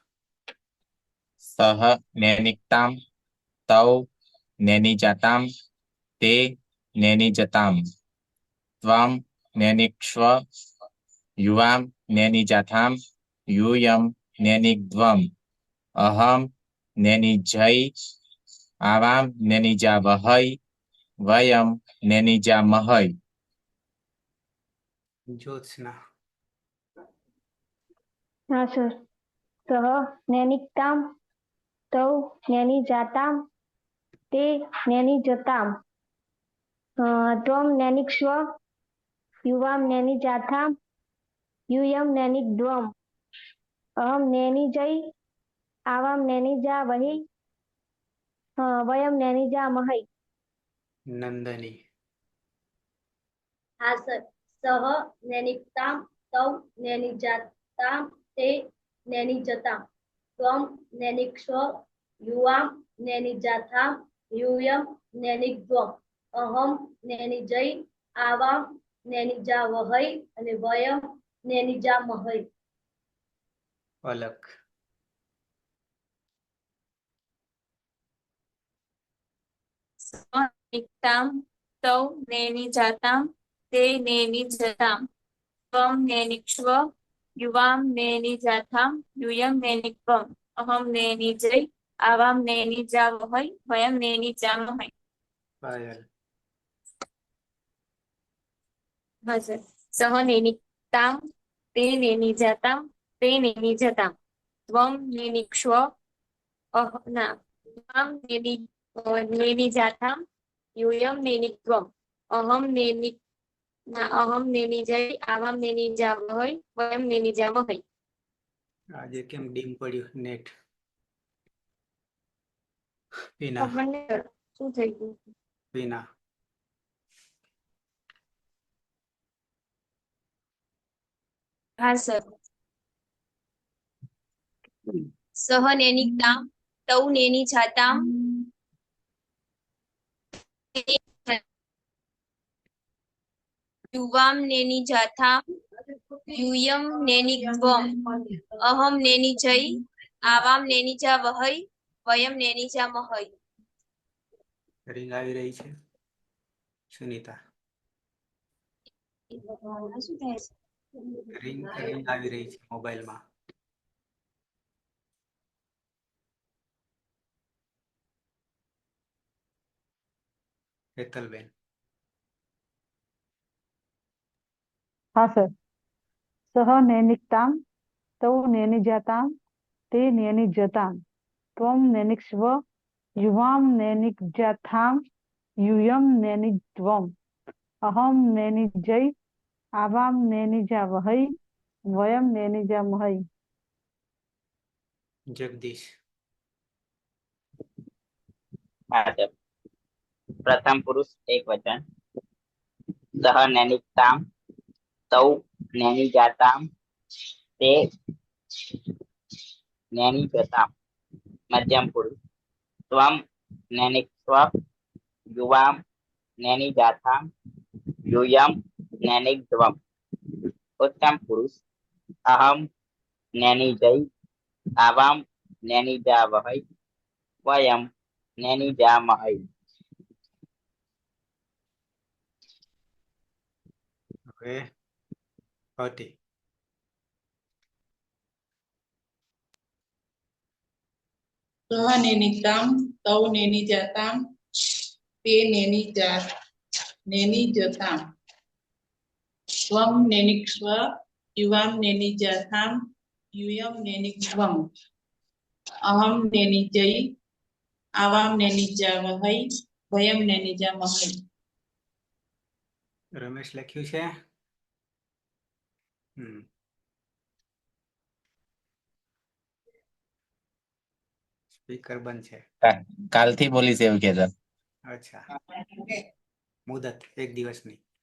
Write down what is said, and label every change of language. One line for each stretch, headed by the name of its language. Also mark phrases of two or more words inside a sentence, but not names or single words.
Sanskrit: सह नैनिकताम तौ नैनिजाताम ते नैनिजताम त्वं नैनिक्ष्व युवां नैनिजाथाम यूयं नैनिक्त्वम् अहं नैनिजै आवां नैनिजा वहै वयं नैनिजा महै. ज्योत्सना.
Gujarati: હા સર.
Sanskrit: सह नैनिकताम तौ नैनिजाताम ते नैनिजताम त्वम नैनिक्ष्व युवाम नैनिजाथाम यूयम नैनिद्वम अहम नैनिजै आवाम नैनिजा वही वयम नैनिजा महै. નંદની.
Gujarati: હા સર.
Sanskrit: सह नैनिकताम तौ नैनिजाताम ते नैनिजताम त्वम नैनिक्ष्व युवाम नैनिजाथाम यूयम नैनिद्वम अहम नैनिजै आवाम नैनिजा वहै અને वयम नैनिजा महै. અલક. नैनिकताम तौ नैनिजाताम ते नैनिजताम त्वम नैनिक्ष्व युवाम नैनिजाथाम यूयम नैनिक्वम अहम नैनिजै आवाम नैनिजा वहै वयम नैनिजा महै. પાયલ.
Gujarati: હા સર.
Sanskrit: सह नैनिकताम ते नैनिजाताम ते नैनिजताम त्वम नैनिक्ष्व त्वम नैनिजाथाम यूयम नैनिक्वम अहम नैनिजै आवाम नैनिजा वहै वयम नैनिजा महै.
Gujarati: આજે કેમ ડીમ પડ્યું નેટ? પીના. આપણને શું થઈ ગયું? પીના. હા સર.
Sanskrit: सह नैनिकताम तौ नैनिजाताम युवाम नैनिजाथाम यूयम नैनिक्वम अहम नैनिजै आवाम नैनिजा वहै वयम नैनिजा महै.
Gujarati: રિંગ આવી રહી છે. સુનિતા. શું થાય છે? રિંગ આવી રહી છે મોબાઈલમાં. હેતલબેન. હા સર.
Sanskrit: सह नैनिकताम तौ नैनिजाताम ते नैनिजताम त्वम नैनिक्ष्व युवाम नैनिजाथाम यूयम नैनिद्वम अहम नैनिजै आवाम नैनिजा वहै वयम नैनिजा महै.
Gujarati: જગદીશ. હા સર. પ્રથમ પુરુષ એક વચન.
Sanskrit: सह नैनिकताम तौ नैनिजाताम ते नैनिजताम
Gujarati: મધ્યમ પુરુષ.
Sanskrit: त्वम नैनिक्ष्व युवाम नैनिजाथाम यूयम नैनिक्वम उत्तम पुरुष. अहम नैनिजै आवाम नैनिजा वहै वयम नैनिजा महै.
Gujarati: હવે હતી.
Sanskrit: सह नैनिकताम तौ नैनिजाताम ते नैनिजताम त्वम नैनिक्ष्व युवाम नैनिजाथाम यूयम नैनिक्वम अहम नैनिजै आवाम नैनिजा वहै वयम नैनिजा महै.
Gujarati: રમેશ લખ્યું છે. સ્પીકર બંધ છે. કાલથી બોલીશ એવું કહેતા. અચ્છા. મુદત 1 દિવસની.